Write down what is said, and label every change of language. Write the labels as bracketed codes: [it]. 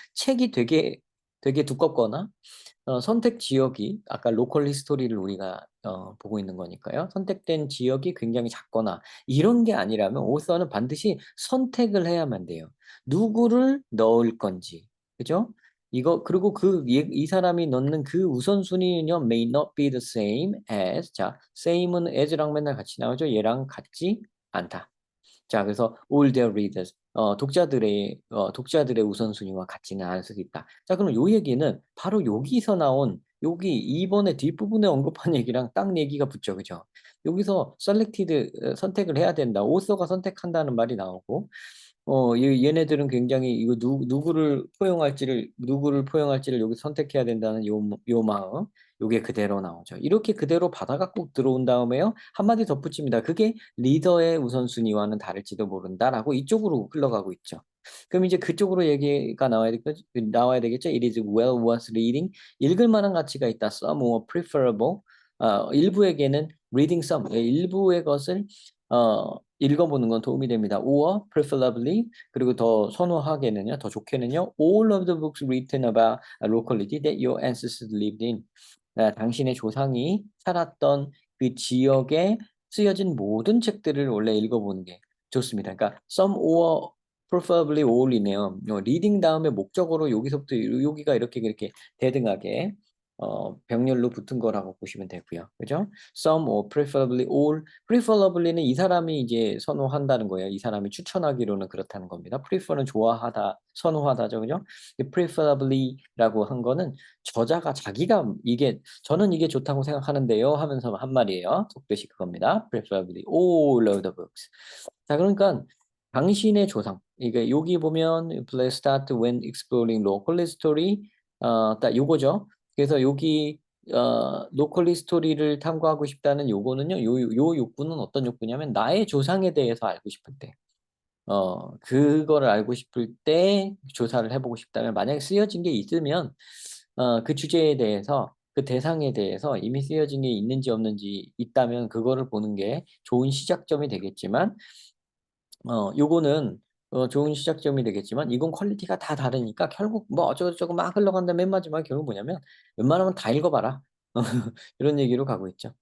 [ko] 책이 되게 두껍거나 선택 지역이 아까 로컬 히스토리를 우리가 보고 있는 거니까요. 선택된 지역이 굉장히 작거나 이런 게 아니라면 오서는 반드시 선택을 해야만 돼요. 누구를 넣을 건지. 그죠? 이거 그리고 이 사람이 넣는 그 우선순위는요. [en] may not be the same as [ko] 자, same은 as랑 맨날 같이 나오죠. 얘랑 같지 않다. 자, 그래서 [en] all their readers [ko] 독자들의 우선순위와 같지는 않을 수도 있다. 자, 그럼 요 얘기는 바로 여기서 나온 여기 2번의 뒷부분에 언급한 얘기랑 딱 얘기가 붙죠. 그죠? 여기서 selected 선택을 해야 된다. 오서가 선택한다는 말이 나오고 얘네들은 굉장히 이거 누구를 포용할지를 여기 선택해야 된다는 요 마음, 요게 그대로 나오죠. 이렇게 그대로 바다가 꼭 들어온 다음에요, 한마디 덧붙입니다. 그게 리더의 우선순위와는 다를지도 모른다라고 이쪽으로 흘러가고 있죠. 그럼 이제 그쪽으로 얘기가 나와야 되겠죠. [en] It is well worth reading. [ko] 읽을 만한 가치가 있다. [en] Some or preferable. [ko] 일부에게는 [en] reading some. [ko] 일부의 것을 읽어보는 건 도움이 됩니다. [en] or preferably [ko] 그리고 더 선호하게는요, 더 좋게는요, [en] all of the books written about a locality that your ancestors lived in. [ko] 당신의 조상이 살았던 그 지역에 쓰여진 모든 책들을 원래 읽어보는 게 좋습니다. 그러니까 [en] some or preferably all [ko] 이네요. reading 다음에 목적어로 여기서부터 여기가 이렇게 대등하게 병렬로 붙은 거라고 보시면 되고요. 그죠? [en] Some or preferably all. [ko] preferably는 이 사람이 이제 선호한다는 거예요. 이 사람이 추천하기로는 그렇다는 겁니다. prefer는 좋아하다, 선호하다죠. 그죠? preferably라고 한 거는 저자가 자기가 저는 이게 좋다고 생각하는데요 하면서 한 말이에요. 속뜻이 그겁니다. [en] preferably all of the books. [ko] 자, 그러니까 당신의 조상. 이게 여기 보면 [en] Let's start when exploring local history. [ko] 딱 요거죠. 그래서 여기 로컬 히스토리를 탐구하고 싶다는 요거는요. 요 욕구는 어떤 욕구냐면 나의 조상에 대해서 알고 싶을 때. 그거를 알고 싶을 때 조사를 해 보고 싶다면 만약에 쓰여진 게 있으면 그 주제에 대해서 그 대상에 대해서 이미 쓰여진 게 있는지 없는지 있다면 그거를 보는 게 좋은 시작점이 되겠지만 요거는 좋은 시작점이 되겠지만 이건 퀄리티가 다 다르니까 결국 뭐 어쩌고저쩌고 막 흘러간다 맨 마지막에 결국 뭐냐면 "웬만하면 다 읽어 봐라." 이런 얘기로 가고 있죠.